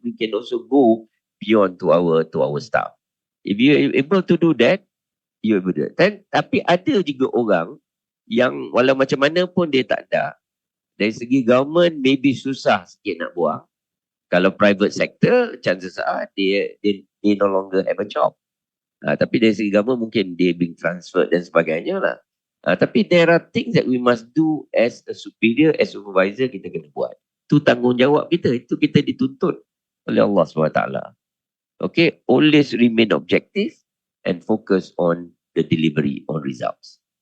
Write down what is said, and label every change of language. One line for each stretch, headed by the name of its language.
English: We can also go beyond to our staff. If you able to do that, you able to do that.
Malay: Tapi ada juga orang yang walau macam mana pun dia tak ada. Dari segi government, maybe susah sikit nak buang.
English: Kalau private sector, chances are they no longer have a job.
Malay: Tapi dari segi government mungkin dia
English: being transferred
Malay: dan sebagainya lah.
English: Tapi there are things that we must do as a superior, as supervisor,
Malay: kita kena buat. Itu tanggungjawab kita. Itu kita dituntut oleh Allah SWT.
English: Okay, always remain objective and focus on the delivery on results.